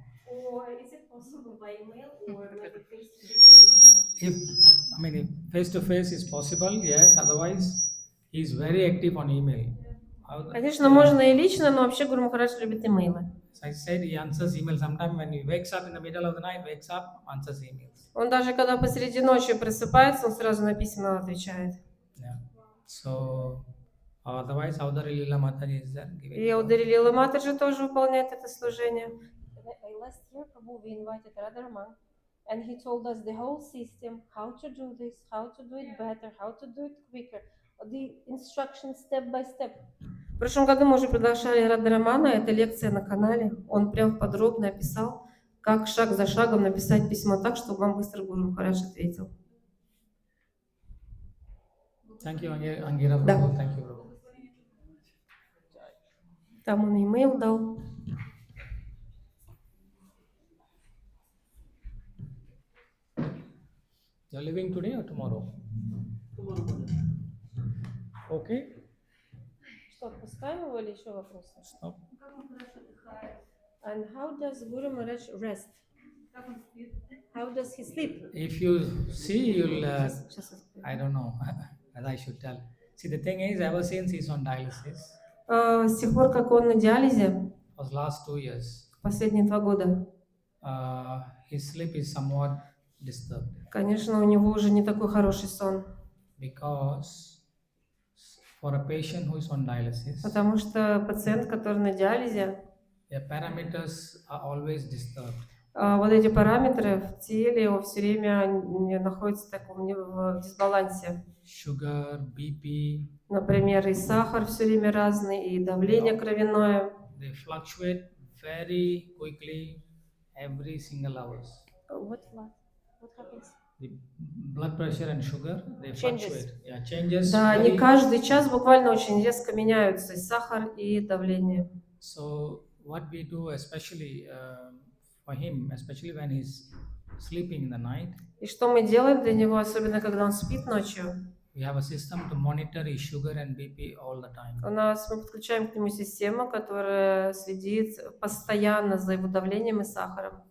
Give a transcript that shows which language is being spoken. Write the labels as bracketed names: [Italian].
[English] Or is it possible by email or maybe If face to face is possible, yes. Otherwise, he is very active on email. [Russian] Конечно, можно и лично, но вообще Гуру Махарадж любит имейлы. [English] As I said, he answers email. Sometimes when he wakes up in the middle of the night, answers emails. [Russian] Он даже когда посреди ночи просыпается, он сразу на письма отвечает. [English] Yeah. So, otherwise, Audari Lila Mataji is there. [Russian] И Аудари Лила Матаджи тоже выполняет это служение. [English] Last year, Prabhu, we invited Radharaman, and he told us the whole system, how to do this, how to do it better, how to do it quicker, the instructions step by step. [Russian] В прошлом году мы уже приглашали Радхарамана, это лекция на канале. Он прям подробно описал, как шаг за шагом написать письмо так, чтобы вам быстро Гуру Махарадж ответил. [English] Thank you, Angira. [Russian] Да. [English] Thank you, Prabhu. [Russian] Там он имейл дал. [English] You're leaving today or tomorrow? Okay. [Russian] Что, отпускаем его или еще вопросы? [English] Stop. And how does Guru Maharaj rest? How does he sleep? If you see, you'll. [Russian] Сейчас [English] I don't know, as I should tell. See, the thing is, ever since he's on dialysis, [Russian] С тех пор, как он на диализе, [English] for the last 2 years, [Russian] последние 2 года, [English] his sleep is somewhat disturbed. [Russian] конечно, у него уже не такой хороший сон. [English] Because for a patient who is on dialysis, [Russian] Потому что пациент, который на диализе, [English] their parameters are always disturbed. [Russian] вот эти параметры в теле его все время находятся в таком в дисбалансе. [English] Sugar, BP, [Russian] Например, и сахар все время разный, и давление кровяное. [English] they fluctuate very quickly every single hours. What happens? The blood pressure and sugar, they Changes. fluctuate. Yeah, changes [Russian] Да, они [English] very. [Russian] каждый час буквально очень резко меняются, и сахар, и давление. [English] So what we do, especially for him, especially when he's sleeping in the night, [Russian] И что мы делаем для него, особенно когда он спит ночью? [English] we have a system to monitor his sugar and BP all the time. [Russian] Мы подключаем к нему систему, которая следит постоянно за его давлением и сахаром.